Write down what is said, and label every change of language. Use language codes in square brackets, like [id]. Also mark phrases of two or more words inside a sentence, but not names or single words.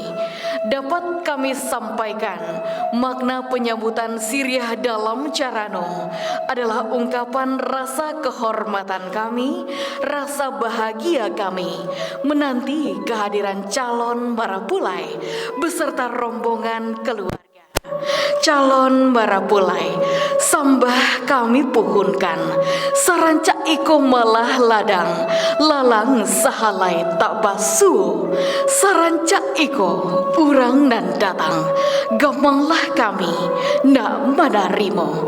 [id] Dapat kami sampaikan, makna penyambutan Siriah dalam Carano adalah ungkapan rasa kehormatan kami, rasa bahagia kami menanti kehadiran calon Marapulai beserta rombongan keluarga. [min] Calon Marapulai, sambah kami puhunkan, sarancak iko malah ladang, lalang sahalai tak basuh, sarancak iko urang nan datang, gamanglah kami nak menerimo.